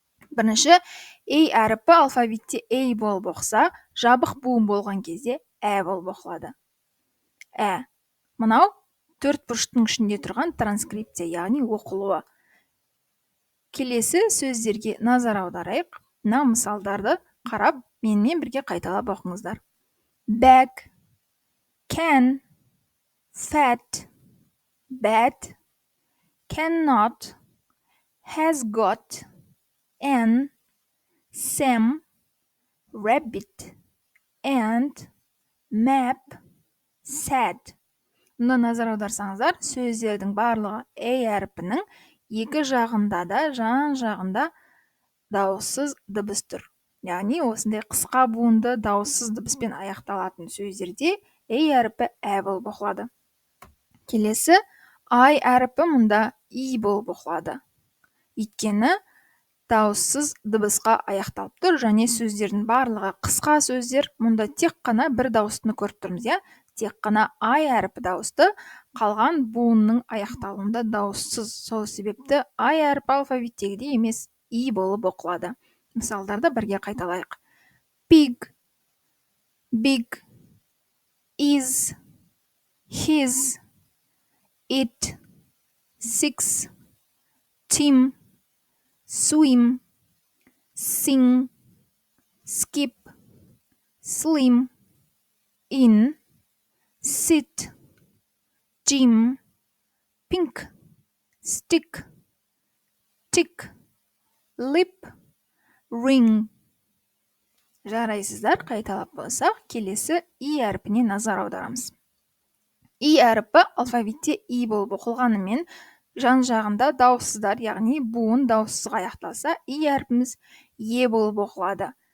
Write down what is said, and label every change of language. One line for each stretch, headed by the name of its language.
Kazakh: Бірінші, A әріпі алфавитте A болып оқса, жабық буын болған кезде Ә болып оқылады. Ә. Мынау төрт бұрыштың ішінде тұрған транскрипция, яғни оқылуы. Келесі сөздерге назар аударайық. Мына мысалдарды қарап, менімен бірге қайталап оқыңыздар.
English: Bag, can, fat, bad, cannot, has got, an, Sam, rabbit, and, map, sad.
Kazakh: Мұнда назар аударсаңыздар, сөздердің барлығы A әріпінің екі жағында да, жан жағында дауыссыз дыбыс тұр. Яғни осындай қысқа буынды дауыссыз дыбыспен аяқталатын сөздерде A әріпі Ә болып оқылады. Келесі I әріпі мұнда И болып оқылады. Өйткені дауыссыз дыбысқа аяқталып тұр және сөздердің барлығы қысқа сөздер. Мұнда тек қана бір дауыстыны көріп тұрмыз, иә? Тек қана I әріпі дауысты, қалған буынның аяқталуында дауыссыз. Сол себепті I әріпі алфавиттегідей емес, И болып оқылады. Мысалдарды бірге қайталайық.
English: Pig, big, is, his, it, six, Tim, swim, sing, skip, slim, in, sit, Jim, pink, stick, tick, lip, ring.
Kazakh: Жарайсыздар, қайталап болсақ, келесі и әрпіне назар аударамыз. И әрпі алфавитте и болып оқылғанымен, жан жағында дауыссыздар, яғни буын дауыссыз аяқталса, и әрпіміз е болып оқылады.